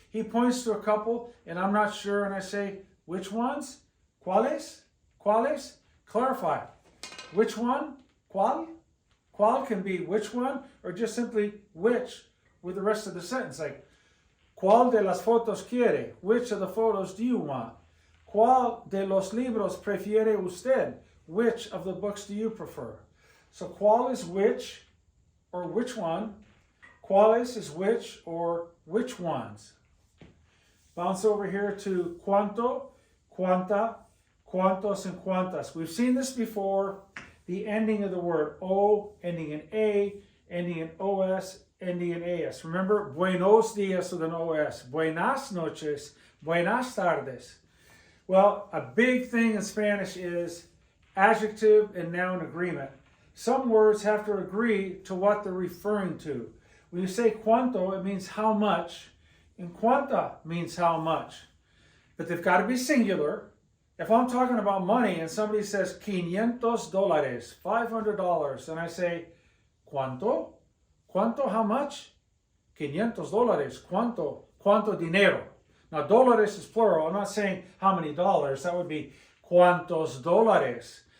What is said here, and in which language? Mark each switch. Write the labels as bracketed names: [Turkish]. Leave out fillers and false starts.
[English] He points to a couple, and I'm not sure, and I say, which ones? [Spanish] ¿Cuáles? ¿Cuáles? [English] Clarify. Which one? [Spanish] ¿Cuál? [English] ¿Cuál can be which one, or just simply which with the rest of the sentence, like, [Spanish] ¿cuál de las fotos quiere? [English] Which of the photos do you want? [Spanish] ¿Cuál de los libros prefiere usted? [English] Which of the books do you prefer? So ¿cuál is which, or which one? ¿Cuáles is which, or which ones? Bounce over here to cuánto, cuánta, cuántos, and cuántas. We've seen this before. The ending of the word O, ending in A, ending in OS, ending in AS. Remember, [Spanish] buenos dias [English] with an OS. [Spanish] Buenas noches, buenas tardes. [English] Well, a big thing in Spanish is adjective and noun agreement. Some words have to agree to what they're referring to. When you say cuánto, it means how much, and cuánta means how much. But they've got to be singular. If I'm talking about money and somebody says $500, $500, and I say, ¿cuánto? [Spanish] ¿Cuánto? [English] How much? [Spanish] $500. ¿Cuánto? ¿Cuánto dinero? [English] Now, dólares is plural. I'm not saying how many dollars. That would be [Spanish] ¿cuántos dólares?